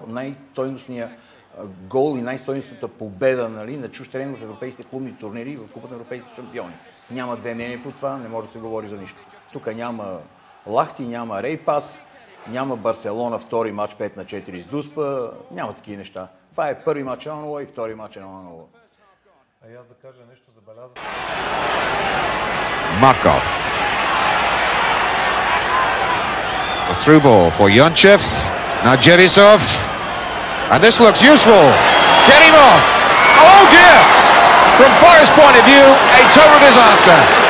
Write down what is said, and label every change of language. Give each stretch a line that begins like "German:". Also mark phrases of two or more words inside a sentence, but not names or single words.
Bulgarian: Най-стойностният гол и най-стойностната победа, нали, на чужд терен в европейските клубни турнири в Купата на европейските шампиони. Няма две мнения по това, не може да се говори за нищо. Тук няма Лахти, няма Рейпас, няма Барселона втори матч 5-4 с Дуспа, няма такива неща. Това е първи матч 1-0 и втори матч 1-0. А и аз да кажа нещо забелязано.
English: Markov. A through ball for Yonchev. Now Jevisov. And this looks useful. Kerimov. Oh dear! From Forest's point of view, a total disaster.